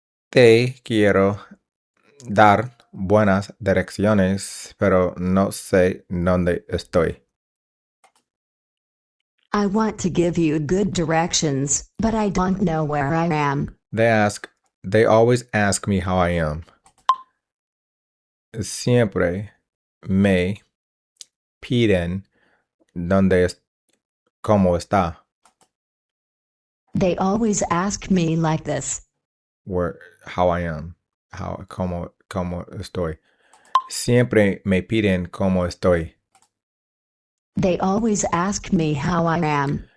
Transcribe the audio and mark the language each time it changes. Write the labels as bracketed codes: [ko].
[es] Te quiero dar buenas direcciones, pero no sé dónde estoy. [en] I want to give you good directions, but I don't know where I am. They always ask me how I am. [es] Siempre me piden cómo está. [en] They always ask me like this. How I am. [es] Cómo estoy. Siempre me piden cómo estoy. [en] They always ask me how I am.